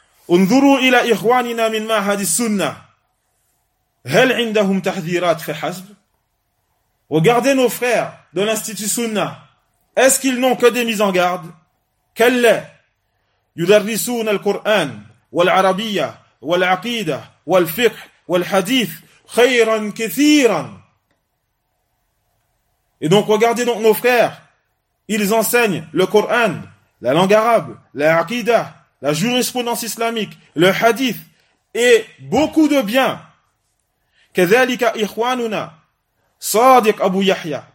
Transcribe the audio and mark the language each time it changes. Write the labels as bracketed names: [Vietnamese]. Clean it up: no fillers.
[Arabic] انظروا إلى إخواننا من معهد السنة هل عندهم تحذيرات فحسب. [French] Regardez nos frères de l'Institut Sunna, est-ce qu'ils n'ont que des mises en garde? [Arabic] كلا يدرسون القرآن والعربية والعقيدة والفقه والحديث خيرا كثيرا. [French] Et donc regardez donc nos frères, ils enseignent le Coran, la langue arabe, la aqida, la jurisprudence islamique, le hadith et beaucoup de bien. [Arabic] كذلك إخواننا صادق أبو يحيى.